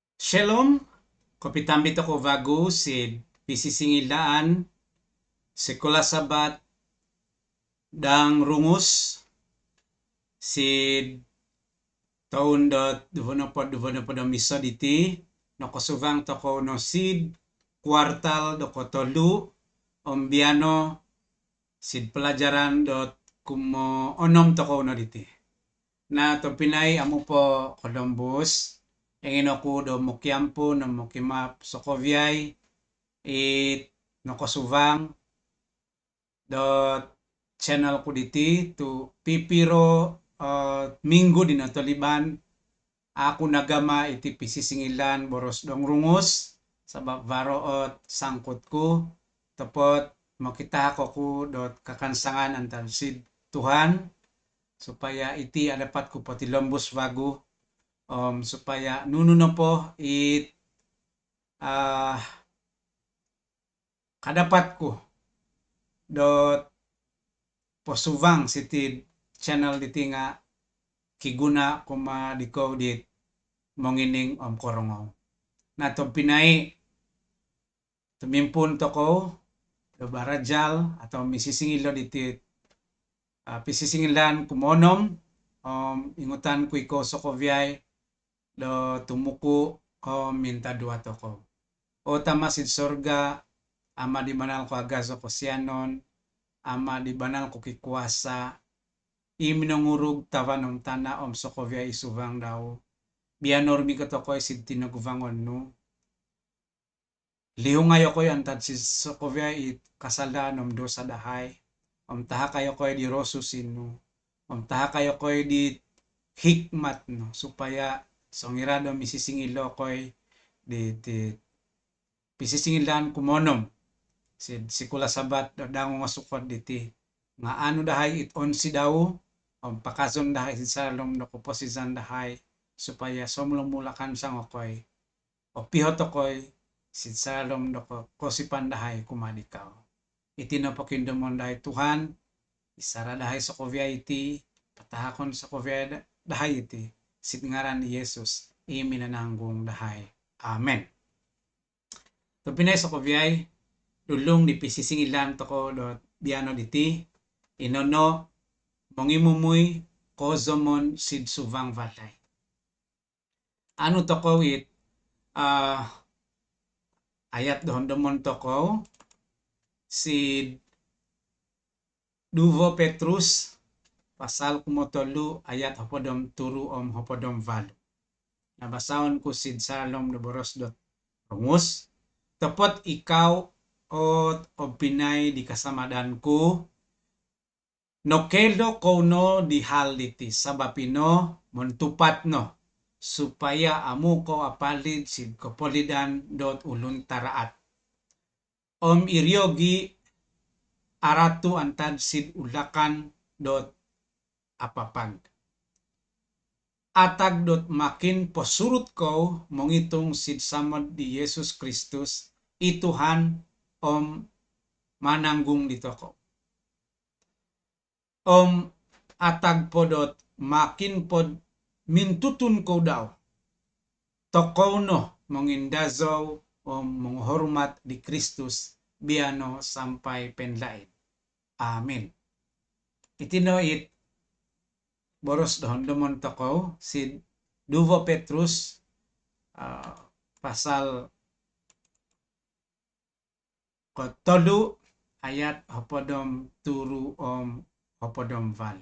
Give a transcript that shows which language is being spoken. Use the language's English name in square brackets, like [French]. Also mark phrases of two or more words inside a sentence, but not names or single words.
[Rungus] Shalom, kopitambit ako bago si pisisingilaan sekolah sabat dang rungus si taon dot duvono pod miso diti no kosuvang toko no sid kuartal doko tolu ombiano sid pelajaran dot kumo onom toko no diti. Na to pinay amo po Columbus engin ako do mokiampo no mokimap Sokoviay it no kosuvang dot channel ko diti to pipiro minggu di natoliban ako nagama iti pisisingilan boros dong rungus sabab varoot sangkot ko tapot makita ko dot kakansangan antan sid Tuhan supaya iti adapat ko pati lombos bago supaya nuno po it kadapat ko dot posuvang siti channel diti nga kiguna kuma diko dit mongining korongaw. Na to pinay tumimpun toko do barajal atau misisingilo diti pisisingilan kumonom ingutan ko iko Sokoviay do tumuku minta dua toko. O tamasid sorga ama di manal ko agazo ko sianon ama di banal ko kikuasa iminongurug tawanom tana Sokovia isuvang daw bianor mi katokoy sid tinaguvangon no lihong ayo koy antad si Sokovia it kasala nom dosa dahay taha kayo koy di rosusin no taha kayo koy di hikmat no supaya songirado misisingilo koy di pisisingilan kumonom sikula sabat dango nga sukod diti nga ano dahay it onsi daw pakazon dahay si salom no kuposisan dahay supaya somlomulakan sang okoy o pihot okoy si salom no kosipan dahay kumadikaw iti no pakindomon dahay Tuhan isara dahay sa kovya iti patahakon sa kovya dahay iti sidngaran ni Jesus iminananggong dahay amen. To pinay sa kovyay dulong di pisisingilan toko dot biano diti inono mongimumuy kozomon sid suvang valay. Ano toko it ayat dohondomon toko sid Duvo Petrus pasal kumotolu ayat hopodom turu hopodom valo. Nabasaon ko sid salom do boros dot rungus tepot ikaw o pinay di kasamadan ko no kedo kono di hal diti sabapino montupat no supaya amu ko apalid sid kopolidan dot ulun taraat iryogi aratu antad sid ulakan dot apapag atag dot makin posurut ko mongitong sid samad di Yesus Kristus ituhan mananggung dito ko atag podot makin pod mintutun ko daw tokow no mongindazaw menghormat di Kristus biano sampai penlain amen. Itino it boros dohondomon tokow si Duvo Petrus pasal kotolu ayat hopodom turu hopodom valo.